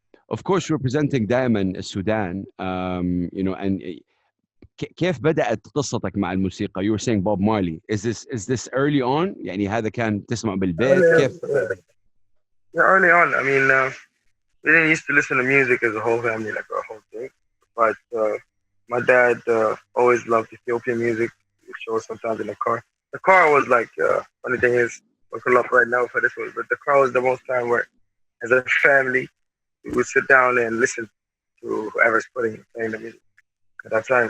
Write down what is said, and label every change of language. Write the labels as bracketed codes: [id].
[en] Of course, representing [ar] دائما السودان. [en] You know, and [ar] كيف بدأت قصتك مع الموسيقى؟ [en] You were saying Bob Marley. Is this early on؟ [ar] يعني هذا كان تسمع بالبيت كيف؟ [en] Yeah, early on. I mean, we didn't used to listen to music as a whole family, like our whole thing. But my dad always loved Ethiopian music. He would show us sometimes in the car. The car was like, funny thing is, we're up right now for this one, but the car was the most time where, as a family, we would sit down and listen to whoever's playing the music at that time.